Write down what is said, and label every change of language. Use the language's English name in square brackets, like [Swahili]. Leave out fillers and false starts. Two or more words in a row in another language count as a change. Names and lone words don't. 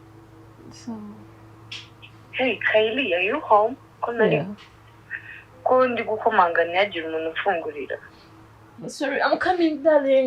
[English] So. Hey, Kylie, are you home? Yeah. [Kinyarwanda] Ko ndi gukomanga ntiyagira umuntu ufungurira. [English] Sorry, I'm coming, darling.